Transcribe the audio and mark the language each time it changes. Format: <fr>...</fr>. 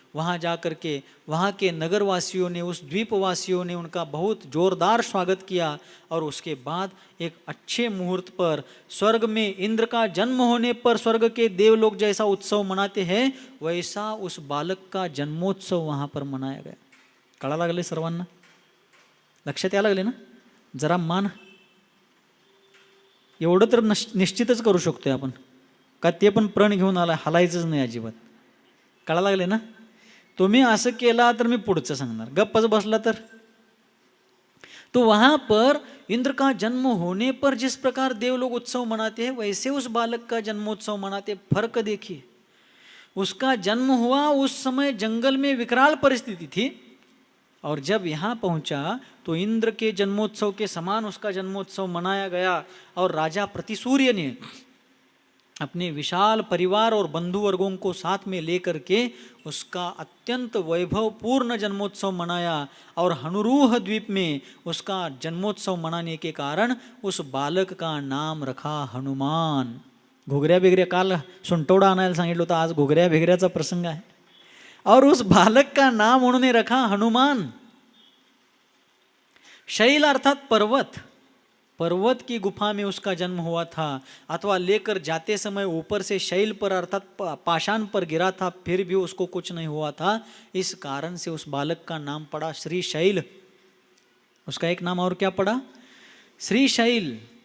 <hi>वहाँ जा करके वहाँ के नगरवासियों ने, उस द्वीपवासियों ने उनका बहुत जोरदार स्वागत किया और उसके बाद एक अच्छे मुहूर्त पर स्वर्ग में इंद्र का जन्म होने पर स्वर्ग के देवलोक जैसा उत्सव मनाते हैं, वैसा उस बालक का जन्मोत्सव वहाँ पर मनाया गया।</hi> <mr>कळा लागले सर्वांना? लक्षात यायला लागले ना? जरा मान एवढं तर निश्चितच करू शकतोय आपण का ते पण प्रण घेऊन आला, हलायचंच नाही अजिबात. कळा लागले ना? तुम्ही असं केला तर मी पुढचं सांगणार, गप्पच बसला तर.</mr> <hi>तो वहां पर इंद्र का जन्म होने पर जिस प्रकार देव लोग उत्सव मनाते हैं, वैसे उस बालक का जन्मोत्सव मनाते. फर्क देखिए, उसका जन्म हुआ उस समय जंगल में विकराल परिस्थिति थी और जब यहाँ पहुँचा तो इंद्र के जन्मोत्सव के समान उसका जन्मोत्सव मनाया गया और राजा प्रतिसूर्य ने अपने विशाल परिवार और बंधु वर्गों को साथ में लेकर के उसका अत्यंत वैभवपूर्ण जन्मोत्सव मनाया और हनुरूह द्वीप में उसका जन्मोत्सव मनाने के कारण उस बालक का नाम रखा हनुमान.</hi> <mr>घुगऱ्या बिगऱ्या, काल सुंटवडा आणायला सांगितलं होतं, आज घुगऱ्या बिगऱ्याचा प्रसंग आहे</mr> <hi>और उस बालक का नाम उन्होंने रखा हनुमान. शैल अर्थात पर्वत, पर्वत की गुफा में उसका जन्म हुआ था अथवा लेकर जाते समय ऊपर से शैल पर अर्थात पाषाण पर गिरा था, फिर भी उसको कुछ नहीं हुआ था. इस कारण से उस बालक का नाम पड़ा श्री शैल. उसका एक नाम और क्या पड़ा? श्री शैल.</hi>